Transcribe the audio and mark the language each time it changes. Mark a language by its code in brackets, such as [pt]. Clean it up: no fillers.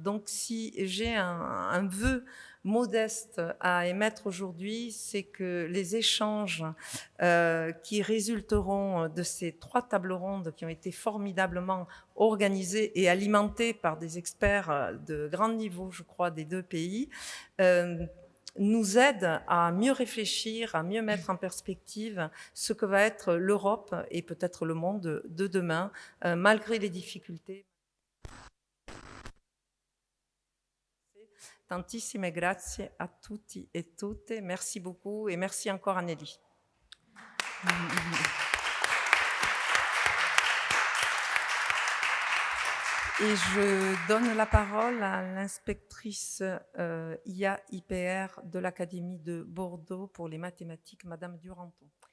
[fr] Donc si j'ai un vœu modeste à émettre aujourd'hui, c'est que les échanges qui résulteront de ces 3 tables rondes qui ont été formidablement organisées et alimentées par des experts de grand niveau, je crois, des 2 pays, nous aident à mieux réfléchir, à mieux mettre en perspective ce que va être l'Europe et peut-être le monde de demain, malgré les difficultés. [it] Tantissime grazie a tutti e tutte. [fr] Merci beaucoup et merci encore Anneli. Et je donne la parole à l'inspectrice IA-IPR de l'Académie de Bordeaux pour les mathématiques, Madame Duranton.